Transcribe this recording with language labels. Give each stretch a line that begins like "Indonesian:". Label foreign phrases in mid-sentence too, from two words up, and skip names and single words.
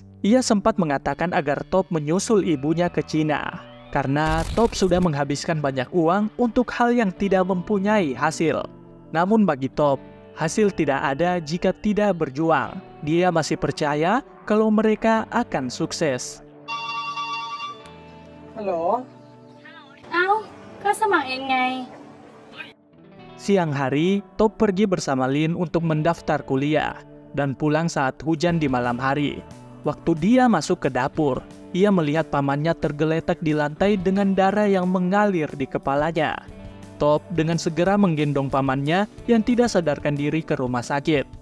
Indonesian: Ia sempat mengatakan agar Top menyusul ibunya ke Cina, karena Top sudah menghabiskan banyak uang untuk hal yang tidak mempunyai hasil. Namun bagi Top, hasil tidak ada jika tidak berjuang. Dia masih percaya kalau mereka akan sukses.
Thai: ฮัลโหล เอ้า ก็สมัครเองไง
Indonesian: Siang hari, Top pergi bersama Lin untuk mendaftar kuliah dan pulang saat hujan di malam hari. Waktu dia masuk ke dapur, ia melihat pamannya tergeletak di lantai dengan darah yang mengalir di kepalanya. Top dengan segera menggendong pamannya yang tidak sadarkan diri ke rumah sakit.